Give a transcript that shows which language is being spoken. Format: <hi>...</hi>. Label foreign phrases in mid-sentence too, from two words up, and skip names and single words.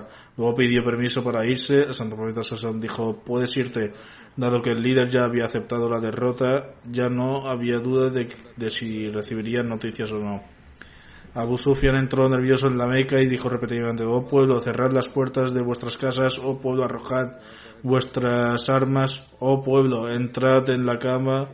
<es>Luego pidió permiso para irse. El santo profeta</es> <ar>صلى الله عليه وسلم</ar> <es>dijo: puedes irte. Dado que el líder ya había aceptado la derrota, ya no había duda de si recibirían noticias o no. Abu Sufyan entró nervioso en la Meca y dijo repetidamente: oh pueblo, cerrad las puertas de vuestras casas, oh pueblo, arrojad vuestras armas, oh pueblo, entrad en la cava.</es>